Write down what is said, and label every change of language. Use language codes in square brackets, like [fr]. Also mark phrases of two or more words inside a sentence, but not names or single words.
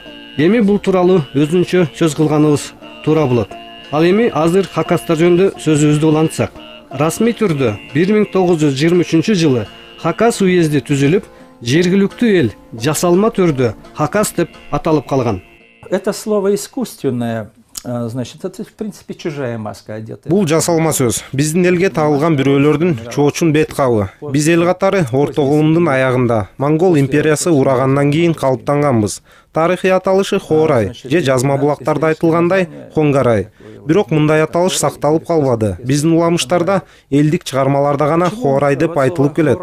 [ky] Эми бул тууралуу өзүнчө сөз кылганыбыз туура болот. Ал эми азыр Хакастар жөнүндө сөзүбүздү улантсак. Расмий түрдө 1923 жылы Хакас уезди түзүлүп, жергиликтүү эл жасалма түрдө Хакас деп аталып калган. [ru] Это слово искусственное. Значит, это в принципе чужая маска одета. [ky] Бул жасалма сөз. Биздин элге тагылган бирөөлөрдүн чоочун бет кабы. Биз эл катары орто кылымдын аягында Монгол империясы урагандан кийин калыптанганбыз. Тарыхый аталышы Хорай же жазма булактарда айтылгандай Хонгарай. Бирок мындай аталыш сакталып калбады. Биздин уламыштарда элдик чыгармаларда гана Хорай деп айтылып келет.